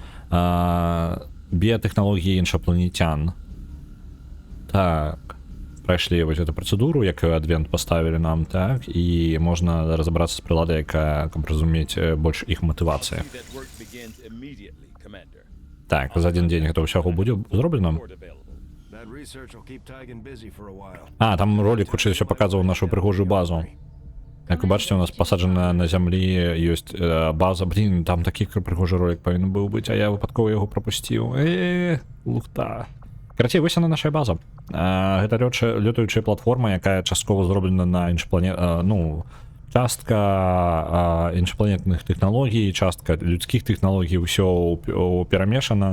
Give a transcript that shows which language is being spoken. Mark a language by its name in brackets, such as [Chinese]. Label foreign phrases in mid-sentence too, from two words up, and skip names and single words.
[Belarusian] Біятэхналогіі іншапланетян. Так. прайшлі вось эту працэдуру, якую адвент паставілі нам, так, і можна разабрацца з прыладай, якая, каб разумець больш іх матывацыі. Так, за адзін дзень гэта ўсяго будзе зроблена. [English] That research will keep Tigan busy for a while. [Belarusian] А, там ролик хутчэй усё паказваў нашу прыгожую базу. Як вы бачыце, у нас пасаджана на зямлі ёсць база. Блін, там такі прыгожы ролик павінен быў быць, а я выпадкова яго прапусціў. Лухта. Карацей, вось яна наша база. Гэта лётаючая платформа, якая часткова зроблена на частка іншапланетных тэхналогій, частка людскіх тэхналогій, усё перамешана.